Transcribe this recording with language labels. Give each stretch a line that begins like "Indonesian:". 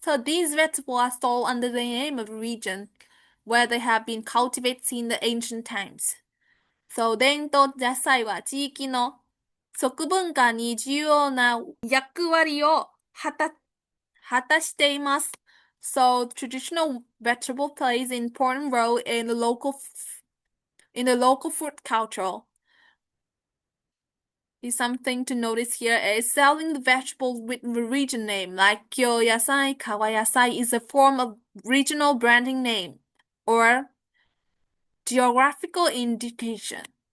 English: So these vegetables are sold under the name of region where they have been cultivated in the ancient times.
Japanese: So 伝統野菜は地域の食文化に重要な役割を果たしています。
English: So traditional vegetable plays an important role in the local food culture. Is something to notice here is selling the vegetables with the region name, like Kyo Yasai, Kawa Yasai is a form of regional branding name or geographical indication.